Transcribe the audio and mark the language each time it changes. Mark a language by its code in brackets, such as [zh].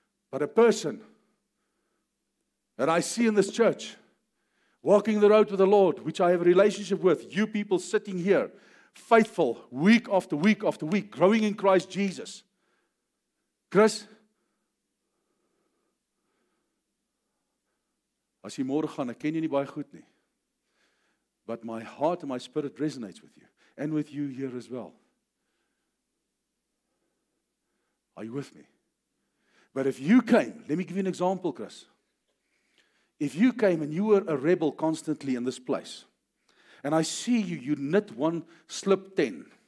[en] But a person that I see in this church, walking the road with the Lord, which I have a relationship with, you people sitting here, faithful, week after week after week, growing in Christ Jesus. [af] Chris, as jy môre gaan, ek ken jy nie baie goed nie. [en] But my heart and my spirit resonates with you, and with you here as well. Are you with me? But if you came, let me give you an example, Chris. If you came and you were a rebel constantly in this place, and I see you, you knit one, slip 10.